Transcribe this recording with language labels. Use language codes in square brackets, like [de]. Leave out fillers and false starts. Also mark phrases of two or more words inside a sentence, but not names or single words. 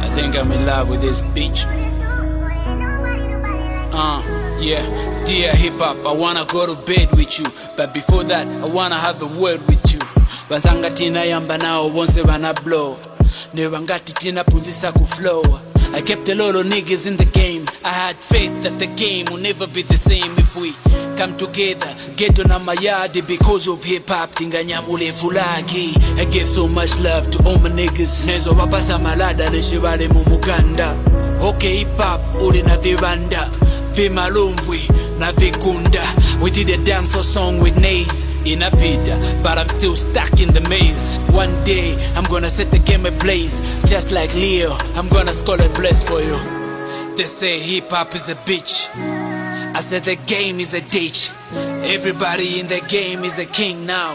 [en] think I'm in love with this bitch. Yeah, dear hip hop, I wanna go to bed with you, but before that, I wanna have a word with you. [ny] Basanga tina yamba nao bonse bana blow, ne bangati tina punzisa ku flow. [en] I kept a lot of niggas in the game. I had faith that the game will never be the same if we come together. Get on my yard because of hip hop. [ny] Tinganyamule fulagi. [en] I gave so much love to all my niggas. [ny] Nezo wapasa malada neshibale mumuganda. [en] Okay, hip hop [ny] uli na vibanda, vimalumvwi na vikunda. [en] We did a dancehall song with Nays in a pita, but I'm still stuck in the maze. One day I'm gonna set the game ablaze, just like Leo. I'm gonna score a bless for you. They say hip hop is a bitch. I said the game is a ditch. Everybody in the game is a king now.